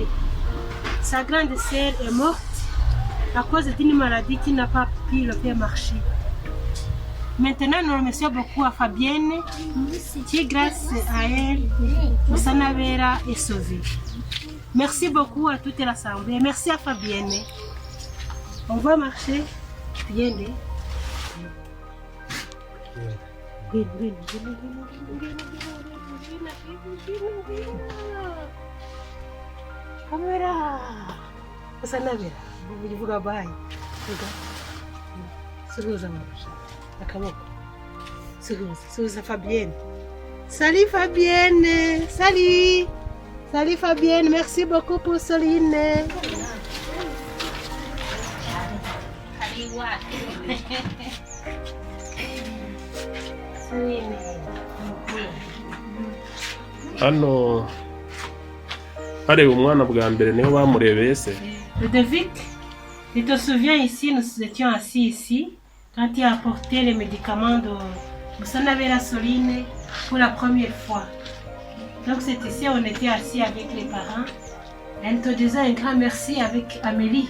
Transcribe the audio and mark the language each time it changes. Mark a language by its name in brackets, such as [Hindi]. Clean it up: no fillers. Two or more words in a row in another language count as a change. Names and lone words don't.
[French] Sa grande sœur est morte à cause d'une maladie qui n'a pas pu le faire marcher. Maintenant, nous remercions beaucoup à Fabienne qui, grâce à elle, Moussanavera est sauvée. Merci beaucoup à toute l'Assemblée. Merci à Fabienne. On va marcher. Viens. [Kinyarwanda] Kamera. Moussanavera. Uvuga bayi. Suhuza amarusha. Akaboko. [French] Suhuza Fabienne. Salut Fabienne. Salut. Salut Fabienne. Merci beaucoup pour Soline. [Kinyarwanda] Hano hareba umwana bwa mbere niho bamurebeye se. [French] Ludovic, tu te souviens ici, nous étions assis ici, quand tu as apporté les médicaments de Moussanavera Soline pour la première fois. Donc c'est ici, on était assis avec les parents. Elle te disait un grand merci avec Amélie.